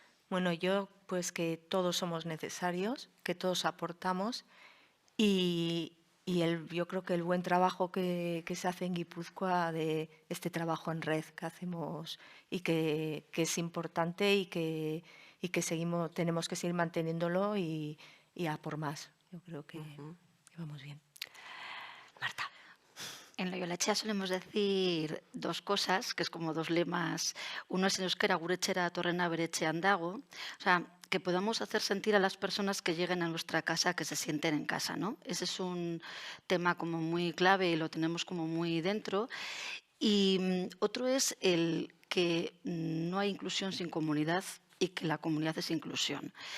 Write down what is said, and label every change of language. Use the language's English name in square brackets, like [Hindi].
[Spanish] Bueno, yo pues que todos somos necesarios, que todos aportamos, y yo creo que el buen trabajo que se hace en Guipúzcoa, de este trabajo en red que hacemos y que es importante, y que tenemos que seguir manteniéndolo y a por más. Yo creo que vamos bien. Marta. En Loiola solemos decir dos cosas, que es como dos lemas. Uno es en euskera, [Basque] gure etxera datorrena bere etxean dago. [Spanish] O sea, que podamos hacer sentir a las personas que lleguen a nuestra casa que se sienten en casa, ¿no? Ese es un tema como muy clave y lo tenemos como muy dentro. Y otro es el que no hay inclusión sin comunidad y que la comunidad es inclusión.